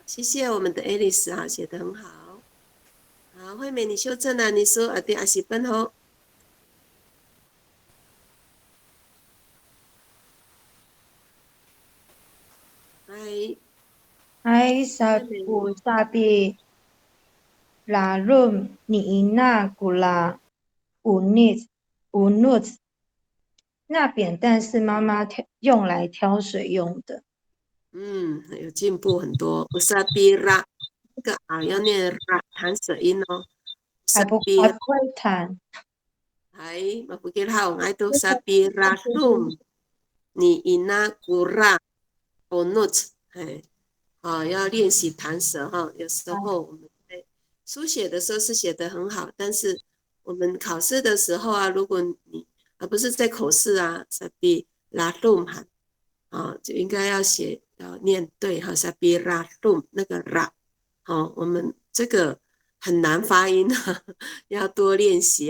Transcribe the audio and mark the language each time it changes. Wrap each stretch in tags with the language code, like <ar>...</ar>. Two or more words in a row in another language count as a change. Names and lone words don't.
<zh>谢谢我们的 Alice 哈，写得很好。好，惠美你修正了，你说对阿西奔吼。</zh> <ami>Hai sabu sabi larum ni ina gula unut，</ami> <zh>那扁担是妈妈用来挑水用的。有进步很多。乌萨比拉，这个要念拉弹舌音哦。还不会弹。</zh> <ami>Hai, mapukilhaw nga ito sa pirasum ni ina kura onut。</ami> <zh>要练习弹舌哈。有时候我们在书写的时候是写得很好，但是我们考试的时候啊，如果你不是在口试啊，萨比拉鲁哈，就应该要念对哈，萨比拉鲁那个拉，我们这个很难发音，要多练习。</zh>